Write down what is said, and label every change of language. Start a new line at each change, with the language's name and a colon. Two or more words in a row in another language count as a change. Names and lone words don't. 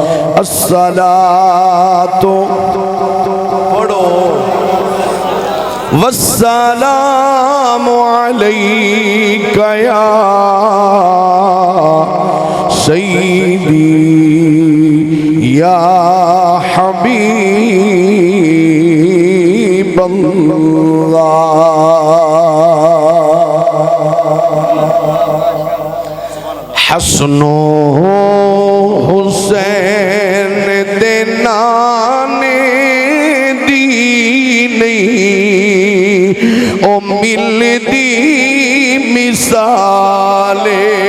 Arabic: الصلاة والسلام عليك يا سيدي يا حبيب الله.
Punjabi: حسن حسین دے نانے دینی او مل دی مثالے.